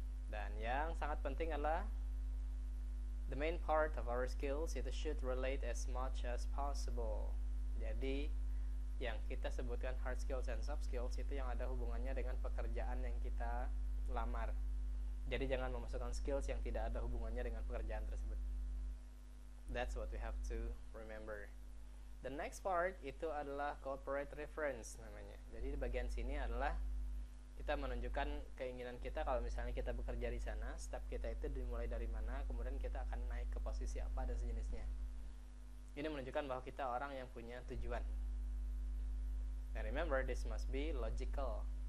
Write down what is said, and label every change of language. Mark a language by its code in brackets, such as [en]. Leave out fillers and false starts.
[id] Dan yang sangat penting adalah [en] the main part of our skills itu should relate as much as possible. [id] Jadi yang kita sebutkan [en] hard skills and soft skills [id] itu yang ada hubungannya dengan pekerjaan yang kita lamar. Jadi jangan memasukkan skills yang tidak ada hubungannya dengan pekerjaan tersebut. [en] That's what we have to remember. The next part [id] itu adalah [en] corporate reference namanya. [id] Jadi di bagian sini adalah kita menunjukkan keinginan kita kalau misalnya kita bekerja di sana, step kita itu dimulai dari mana, kemudian kita akan naik ke posisi apa dan sejenisnya. Ini menunjukkan bahwa kita orang yang punya tujuan. [en] And remember, this must be logical.